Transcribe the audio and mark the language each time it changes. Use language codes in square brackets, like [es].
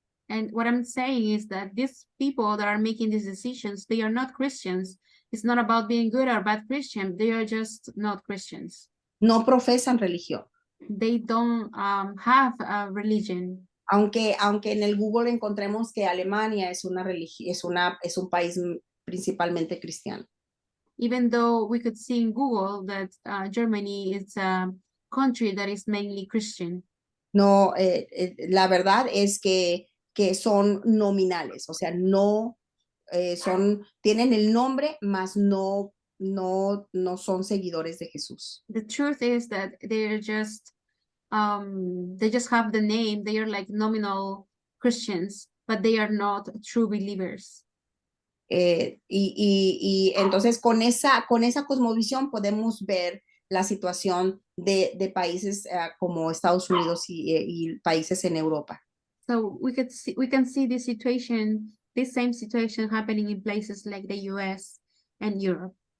[en] And what I'm saying is that these people that are making these decisions, they are not Christians. It's not about being good or bad Christian, they are just not Christians. [es] No profesan religión. [en] They don't have a religion. [es] Aunque en el Google encontremos que Alemania es un país principalmente cristiano. [en] Even though we could see in Google that Germany is a country that is mainly Christian. [es] No, la verdad es que son nominales, o sea, no tienen el nombre, mas no son seguidores de Jesús. [en] The truth is that they just have the name. They are like nominal Christians, but they are not true believers. [es] Y entonces con esa cosmovisión podemos ver la situación de países como Estados Unidos y países en Europa. [en] So we can see this same situation happening in places like the US and Europe.